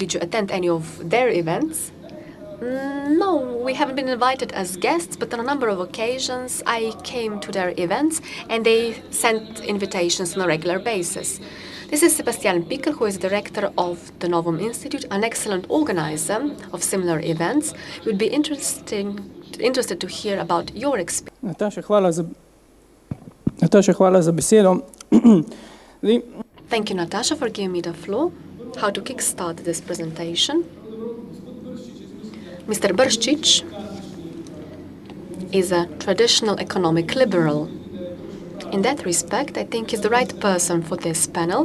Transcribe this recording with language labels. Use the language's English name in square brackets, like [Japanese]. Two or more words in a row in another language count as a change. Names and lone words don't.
[English] Did you attend any of their events? No, we haven't been invited as guests, but on a number of occasions I came to their events and they sent invitations on a regular basis. This is Sebastian Picker, who is director of the Novum Institute, an excellent organizer of similar events. It would be interested to hear about your experience. [Slovenian] Nataša, hvala za besedo. [English] Thank you, Natasha, for giving me the floor. How to kickstart this presentation? Mr. Brščić is a traditional economic liberal. In that respect, I think he's the right person for this panel.